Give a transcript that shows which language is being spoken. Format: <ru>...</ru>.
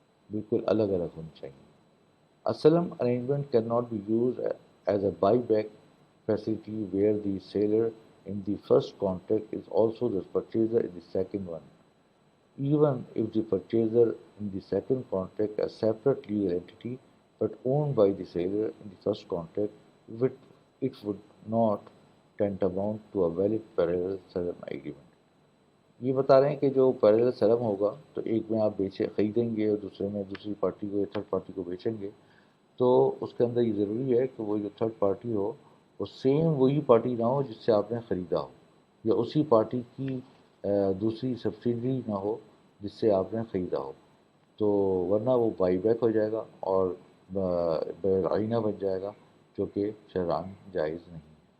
<ur>بالکل الگ الگ ہونی چاہیے۔</ur> <en>Asylum arrangement cannot be used as a buyback facility where the seller in the first contract is also the purchaser in the second one. Even if the purchaser in the second contract is a separate legal entity but owned by the seller in the first contract, it would not tantamount to a valid parallel settlement agreement.</en> <ur>یہ بتا رہے ہیں کہ جو parallel سلم ہوگا تو ایک میں آپ خریدیں گے اور دوسرے میں دوسری پارٹی کو یا تھرڈ پارٹی کو بیچیں گے، تو اس کے اندر یہ ضروری ہے کہ وہ جو تھرڈ پارٹی ہو وہ سیم وہی پارٹی نہ ہو جس سے آپ نے خریدا ہو، یا اسی پارٹی کی دوسری سبسڈری نہ ہو جس سے آپ نے خریدا ہو، تو ورنہ وہ بائی بیک ہو جائے گا اور آئینہ بن جائے گا، جو کہ شرعاً جائز نہیں۔</ur>